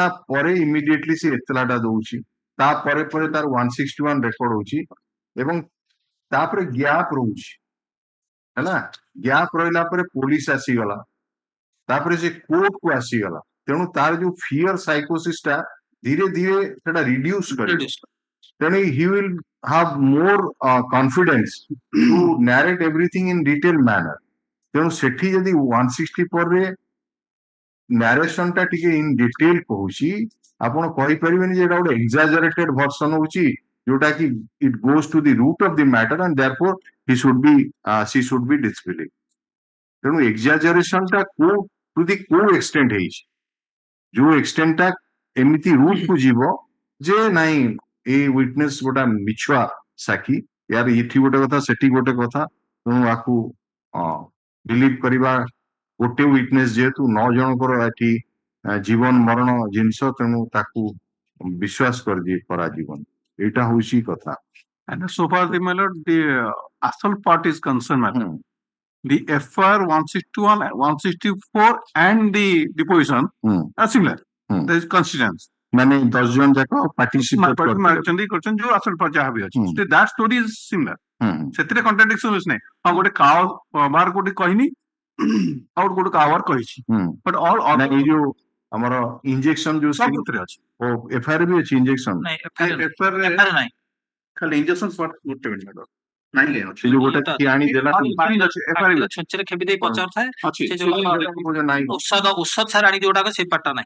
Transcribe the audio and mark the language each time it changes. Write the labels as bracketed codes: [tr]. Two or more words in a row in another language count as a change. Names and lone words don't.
[or] ପରେ ଇମିଡିଏଟଲି ସେ ଏତଲାଟା ଦଉଛି ତାପରେ ପରେ ତାର 161 ରେକର୍ଡ ହଉଛି ଏବଂ ତାପରେ ଗ୍ୟାପ ରହୁଛି ହେଲା ଗ୍ୟାପ ରହିଲା ପରେ ପୋଲିସ ଆସିଗଲା ତାପରେ ସେ କୋର୍ଟ କୁ ଆସିଗଲା ତେଣୁ ତାର ଯୋଉ [en] fear psychosis [or] ଟା ଧୀରେ ଧୀରେ ସେଟା ରିଡ୍ୟୁସ କରିବ ତେଣୁ [en] he will have more confidence to narrate everything in detail manner [or] ତେଣୁ ସେଠି ଯଦି 164 ରେ ନାରେସନ ଟା ଟିକେ [en] in detail [or] କହୁଛି ଆପଣ କହିପାରିବେନି ଯେ ଏଟା ଗୋଟେ [en] exaggerated version [or] ହଉଛି ଯୋଉଟା କି [en] it goes to the root of the matter and therefore she should be disbelieved [or] ତେଣୁ exaggeration ଟା [en] to the extent [or] ହେଇଛି ଯୋଉ extent ଟା ଏମିତି root କୁ ଯିବ ଯେ ନାଇଁ ଏଇ witness ଗୋଟା ମିଛୁଆ ସାକ୍ଷୀ ୟାର ଏଠି ଗୋଟେ କଥା ସେଠି ଗୋଟେ କଥା ତେଣୁ ଆକୁ ବିଲିଭ କରିବା ଗୋଟେ ୱିଟନେସ୍ ଯେହେତୁ 9 ଜଣଙ୍କର ଏଠି ଜୀବନ ମରଣ ଜିନିଷ ତେଣୁ ତାକୁ ବିଶ୍ୱାସ କରାଯିବନି ଏଇଟା ହଉଛି କଥା [en] and so far the assault part is concerned the FIR 161 164 and the deposition are similar there is constituents [or] ମାନେ 10 ଜଣ ଯାକ ପାର୍ଟିସିପେଟ କରିଛନ୍ତି ଯୋଉ [en] assault part [or] ଯାହା ବି ଅଛି [en] that story is similar [or] ସେଥିରେ contradiction ନାହିଁ ହଁ ଗୋଟେ କାଓ ବାହାର କୋଉଠି କହିନି ଆଉ ଗୋଟେ କାଓ କହିଛି [en] but all [or] ଏଇ ଯୋଉ ଆମର ଇଞ୍ଜେକ୍ସନ ଯୋଉ ସବୁଥିରେ ଅଛି ଓ ଏଫଆଇଆର ବି ଅଛି ଇଞ୍ଜେକ୍ସନ ଏଫଆଇଆର ନାହିଁ ଖାଲି [en] injection part [or] ଗୋଟେ ମିନିଟ ନାହିଁ ସେ ଯୋଉ ଗୋଟେ କି ଆଣି ଦେଲା ଛୁଞ୍ଚିରେ ଖେବି ଦେଇ ପଚାରୁଥାଏ ସେ ଯୋଉ ଔଷଧ ସାର ଆଣି ଯୋଉଟାକ ସେଇ ପାର୍ଟଟା ନାହିଁ